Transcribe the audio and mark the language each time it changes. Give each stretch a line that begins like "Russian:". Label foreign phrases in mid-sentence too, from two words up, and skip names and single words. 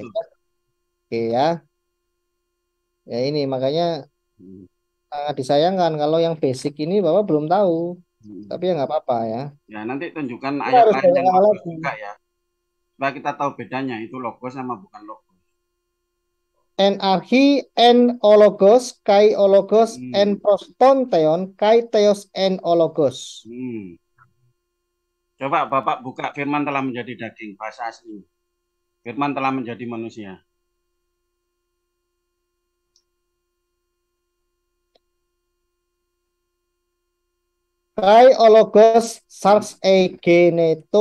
Indonesian: Oke, oke ya. Ya ini makanya Hmm. sangat disayangkan kalau yang basic ini Bapak belum tahu. Hmm. Tapi ya nggak apa-apa ya. Ya, nanti tunjukkan Kita ayat harus lain dari yang awal logos lagi. juga ya. Supaya kita tahu bedanya, itu logos sama bukan logos.
Greek: Ἐν ἀρχῇ ἦν ὁ λόγος, καὶ ὁ λόγος ἦν Hmm. πρὸς τὸν θεόν, καὶ θεὸς ἦν ὁ λόγος. Hmm.
Indonesian: Coba Bapak buka firman telah menjadi daging, bahasa asli. Firman telah menjadi manusia.
Greek: Καὶ ὁ λόγος σὰρξ ἐγένετο.